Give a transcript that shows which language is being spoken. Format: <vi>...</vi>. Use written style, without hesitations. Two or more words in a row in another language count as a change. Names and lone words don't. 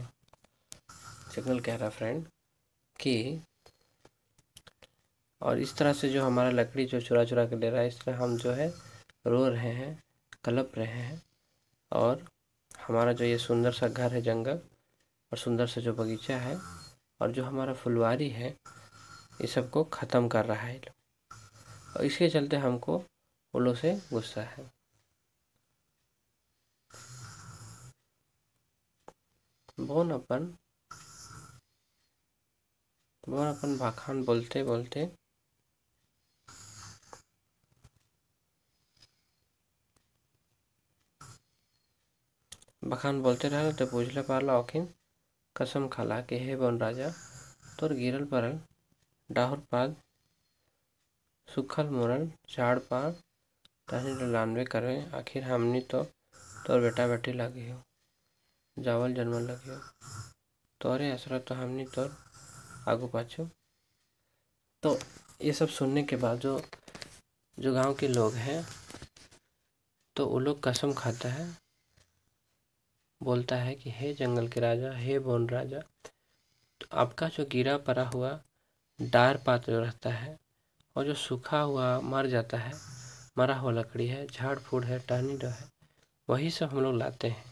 <hi>जंगल कह रहा फ्रेंड कि और इस तरह से जो हमारा लकड़ी जो चुरा चुरा के ले रहा है, इस तरह हम जो है रो रहे हैं, कलप रहे हैं, और हमारा जो ये सुंदर सा घर है जंगल, और सुंदर सा जो बगीचा है, और जो हमारा फुलवारी है, ये सबको ख़त्म कर रहा है ये लोग। और इसके चलते हमको उन लोग से गुस्सा है।</hi> <sck>बोन अपन भाखान बोलते बोलते रहल तो पूछले पारला औखिन कसम खाला कि हे बन राजा, तोर गिरल परल डाहुर पाद सुखल मुरल झाड़ पार तहनी लानबे करे, आखिर हमनी तो तोर बेटा बेटी लगी हो, जावल जन्मल लगी हो, तोरे असरा तो हमनी तोर आगू पाछू।</sck> <hi>तो ये सब सुनने के बाद जो गांव के लोग हैं, तो वो लोग कसम खाता है, बोलता है कि हे जंगल के राजा, हे वन राजा, तो आपका जो गिरा पड़ा हुआ डार पात जो रहता है, और जो सूखा हुआ मर जाता है, मरा हुआ लकड़ी है, झाड़ फूड़ है, टहनी डो है, वही सब हम लोग लाते हैं।</hi>